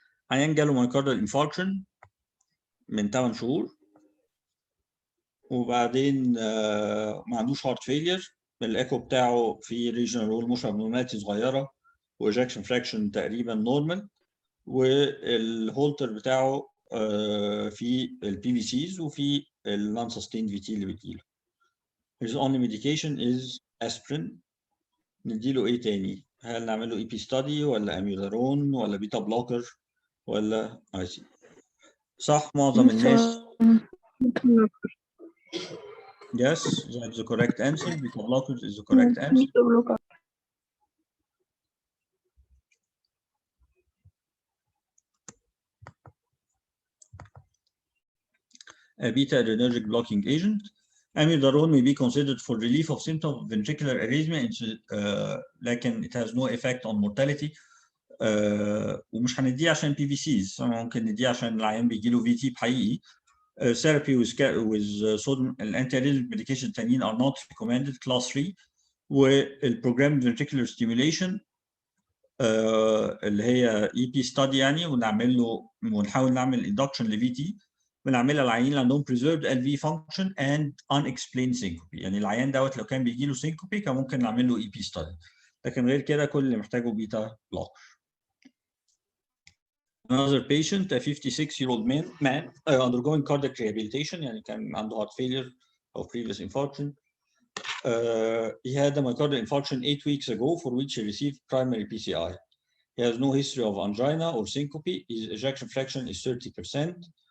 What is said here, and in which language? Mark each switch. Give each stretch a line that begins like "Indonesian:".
Arabic: عيان جاله myocardial infarction من 8 شهور وبعدين ما عندوش heart failure. الايكو بتاعه في regional wall motion abnormality صغيره وايجكشن فراكشن تقريبا نورمال، والهولتر بتاعه في البي في سيز وفي النون سستيند في تي اللي بتجيله.
English: His only medication is aspirin.
Arabic: نديله ايه تاني؟ هل نعمل له اي بي ستادي ولا اميودارون ولا بيتا بلوكر ولا اي سي؟ صح معظم الناس.
English: Yes, that's the correct answer. Beta blockers is the correct answer. A beta adrenergic blocking agent. Amiodarone may be considered for relief of symptoms of ventricular arrhythmia, لكن it has no effect on mortality.
Arabic: ومش هنديه عشان بي في سيز، ممكن نديه عشان العيان بيجي له في تي بحقيقي.
English: Therapy with sodium anti-arrhythmic medication التانيين are not recommended class 3. والprogramed ventricular stimulation اللي هي EP study يعني، ونحاول نعمل induction ل VT بنعملها للعيانين اللي عندهم preserved LV function and unexplained syncope.
Arabic: يعني العيان دوت لو كان بيجي له syncope كان ممكن نعمل له EP study، لكن غير كده كل اللي محتاجه بيتا blocker.
English: Another patient, a 56-year-old man undergoing cardiac rehabilitation،
Arabic: يعني كان عنده
English: heart failure or previous infarction. He had a myocardial infarction 8 weeks ago for which he received primary PCI. He has no history of angina or syncope. His ejection fraction is 30%.